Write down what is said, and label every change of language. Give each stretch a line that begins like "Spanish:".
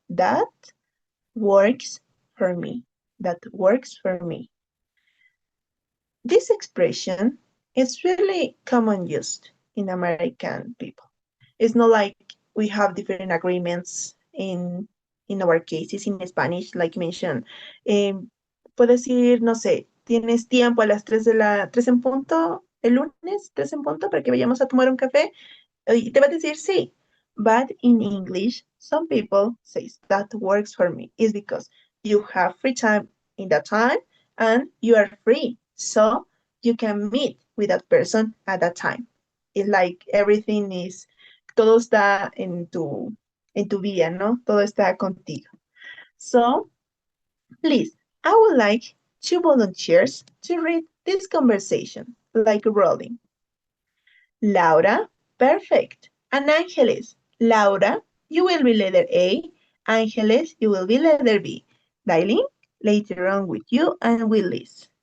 English: That works for me. That works for me. This expression is really common used in American people. It's not like we have different agreements in our cases in Spanish, like mentioned.
Spanish: Puedes decir, no sé, tienes tiempo a las 3 en punto el lunes, 3 en punto, para que vayamos a tomar un café. Y te va a decir sí.
English: But in English, some people say that works for me. It's because you have free time in that time and you are free. So you can meet with that person at that time. It's like everything is,
Spanish: todo está en tu vía, ¿no? Todo está contigo.
English: So, please, I would like 2 volunteers to read this conversation, like rolling. Laura, perfect. And Angeles, Laura, you will be letter A. Angeles, you will be letter B. Darling, later on with you and with Liz.